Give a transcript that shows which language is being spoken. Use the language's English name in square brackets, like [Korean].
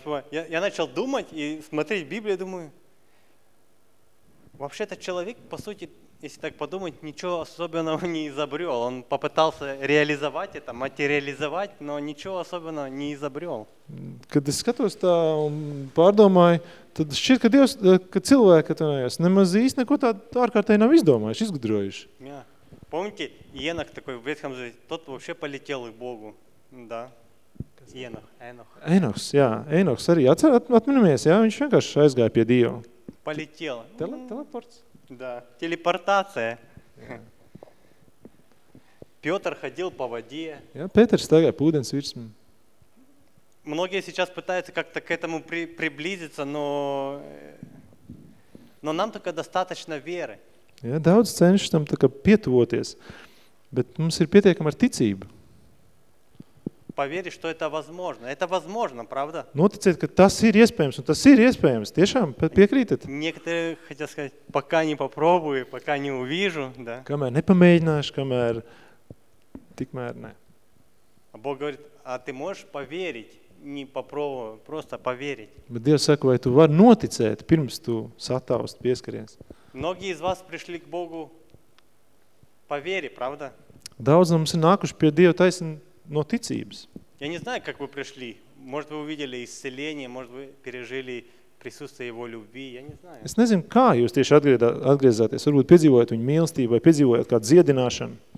[Russian] Я начал думать и смотреть Библию, думаю, вообще-то человек, по сути, Если так подумать, ничего особенного не изобрел. Он попытался реализовать это, материализовать, но ничего особенного не изобрел. [Latvian] Kad es skatos tā un pārdomāju, tad šķiet, ka Dievs, ka cilvēki atvinājās, nemaz īsti neko tā ārkārtēji nav izdomājuši, izgudrojuši. Jā. [Russian] Помните, Енох такой в Ветхом Завете, тот вообще полетел к Богу. Да. Енох. [Latvian] Енохс, jā. Енохс arī. Atminamies, jā, viņš vienkārši aizgāja pie Dieva. [Russian] Полетел. Телепорт. Да, телепортация. Пётр ходил по воде. [Latvian] Ja, Петр стагай по ūdens virsmu. [Russian] Многие сейчас пытаются как-то к этому приблизиться, но нам только достаточно веры. [Latvian] Ja, daudz cenšas tam tikai pietuvoties, bet mums ir pietiekami ar ticību. [Russian] Поверить, что это возможно. Это возможно, правда? [Latvian] Noticēt, ka tas ir iespējams, un tas ir iespējams. Tiešām, piekrītat? [Russian] Некоторые хотят сказать, пока не попробую, пока не увижу, да. [Latvian] Kamēr nepamēģināšu, kamēr tikmēr ne. [Russian] А Бог говорит, а ты можешь поверить, не попробую, просто поверить. [Latvian] Bet Dievs saka, vai tu var noticēt, pirms tu sataust, pieskaries. [Russian] Многие из вас пришли к Богу по вере, правда? [Latvian] Daudz mums ir nākuši pie Dieva taisni no ticības. [Russian] Я не знаю, как вы пришли. Может, вы увидели исцеление, может, вы пережили присутствие его любви. Я не знаю. [Latvian] Es nezinu, kā jūs tieši atgriezāties. Varbūt piedzīvojat viņu mīlestību vai piedzīvojat kādu dziedināšanu.